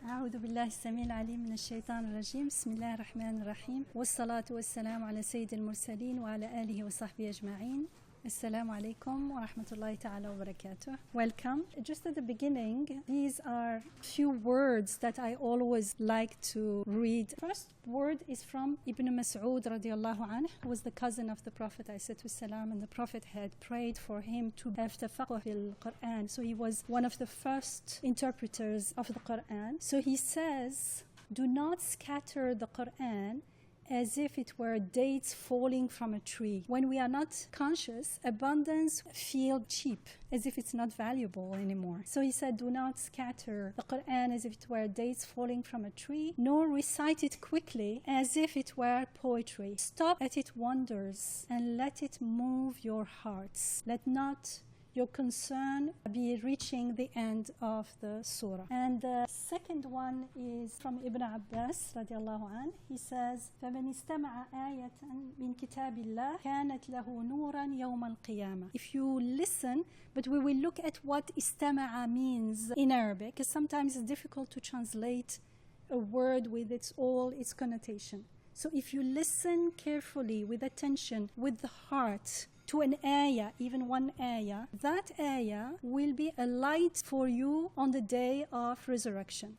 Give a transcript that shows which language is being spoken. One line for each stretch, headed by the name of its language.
Arabic: أعوذ بالله السميع العليم من الشيطان الرجيم. بسم الله الرحمن الرحيم، والصلاة والسلام على سيد المرسلين وعلى آله وصحبه أجمعين. Assalamu alaikum wa rahmatullahi ta'ala wa barakatuh.
English: Welcome. Just at the beginning, these are few words that I always like to read. First word is from Ibn Mas'ud radiallahu anhu, who was the cousin of the Prophet ﷺ, and the Prophet had prayed for him to have tafaqquh fil Qur'an. So he was one of the first interpreters of the Qur'an. So he says, do not scatter the Qur'an as if it were dates falling from a tree. When we are not conscious, abundance feels cheap, as if it's not valuable anymore. So he said, do not scatter the Qur'an as if it were dates falling from a tree, nor recite it quickly as if it were poetry. Stop at its wonders and let it move your hearts. Let not your concern be reaching the end of the surah. And the second one is from Ibn Abbas radiallahu anh. He says,
Arabic: فَمَنِ اسْتَمَعَ آيَةً مِنْ كِتَابِ اللَّهِ كَانَتْ لَهُ نُورًا يَوْمَ الْقِيَامَةِ.
English: If you listen, but we will look at what istama'a means in Arabic, because sometimes it's difficult to translate a word with all its connotation. So if you listen carefully, with attention, with the heart, to an ayah, even one ayah, that ayah will be a light for you on the day of resurrection.